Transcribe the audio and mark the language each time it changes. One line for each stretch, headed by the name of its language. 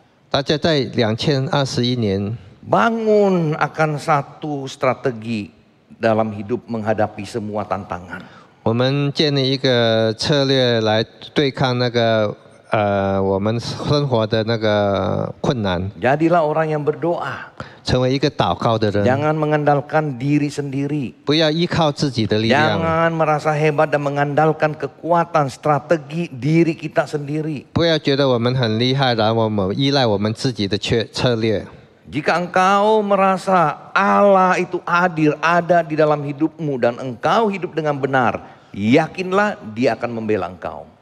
Chinese: 大家在2021年
Indonesian: bangun akan satu strategi dalam hidup menghadapi semua tantangan.
Chinese: 我们建立一个策略来对抗那个我们生活的那个困难，
Indonesian: Jadilah orang yang berdoa.
Chinese: 成为一个祷告的人，
Indonesian: Jangan mengandalkan diri sendiri.
Chinese: 不要依靠自己的力量，
Indonesian: Jangan merasa hebat dan mengandalkan kekuatan strategi diri kita sendiri.
Chinese: 不要觉得我们很厉害，然后我们依赖我们自己的策略。
Indonesian: Jika engkau merasa Allah itu hadir, ada di dalam hidupmu dan engkau hidup dengan benar, yakinlah Dia akan membela engkau.